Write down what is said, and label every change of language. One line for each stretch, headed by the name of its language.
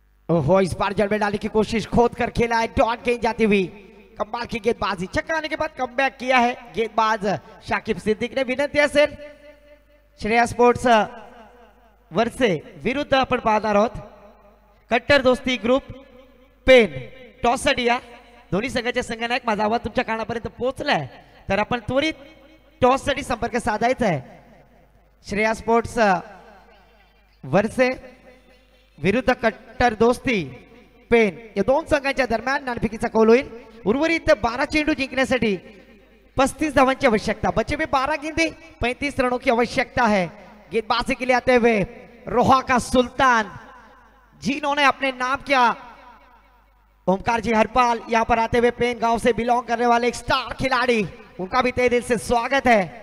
Hindi: ओहो, इस बार जड़ में डालने की कोशिश, खोद कर खेला है, डॉट गेंद जाती हुई. कमाल की गेंदबाजी, छक्का आने के बाद कमबैक किया है गेंदबाज शाकिब सिद्दीक ने.
Marathi: विनंती असेल श्रेया स्पोर्ट्स वर्से विरुद्ध आपण पाहणार आहोत कट्टर दोस्ती ग्रुप पेन. टॉस साठी या दोन्ही संघाचे संघनायक, माझा आवाज तुमच्या कानापर्यंत पोहोचलाय तर आपण त्वरित टॉस साठी संपर्क साधायचा आहे. श्रेया स्पोर्ट्स वर्से विरुद्ध कट्टर दोस्ती पेन या दोन संघांच्या दरम्यान नाणेफेकीचा कौल होईल. उर्वरित 12 चेंडू जिंकण्यासाठी 35 धावांची आवश्यकता.
Hindi: बचे हुए 12 गेंदे 35 रनों की आवश्यकता है. गेंदबाजी के लिए आते हुए रोहा का सुल्तान, जिन्होंने अपने नाम किया ओमकार जी हरपाल, यहाँ पर आते हुए पेन गांव से बिलोंग करने वाले एक स्टार खिलाड़ी, उनका भी तहे दिल से स्वागत है.